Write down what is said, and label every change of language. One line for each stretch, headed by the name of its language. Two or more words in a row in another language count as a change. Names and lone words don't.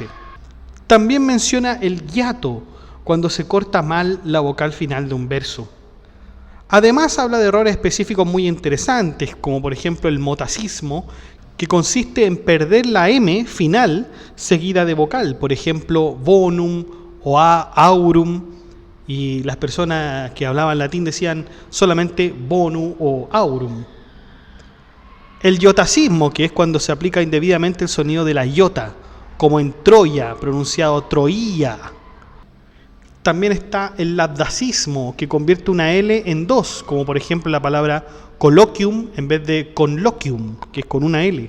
Spanish: También menciona el hiato, cuando se corta mal la vocal final de un verso. Además habla de errores específicos muy interesantes, como por ejemplo el motacismo, que consiste en perder la M final seguida de vocal, por ejemplo bonum o aurum, y las personas que hablaban latín decían solamente bonu o aurum. El iotacismo, que es cuando se aplica indebidamente el sonido de la iota, como en Troya, pronunciado troía. También está el labdacismo, que convierte una L en dos, como por ejemplo la palabra colloquium en vez de conloquium, que es con una L.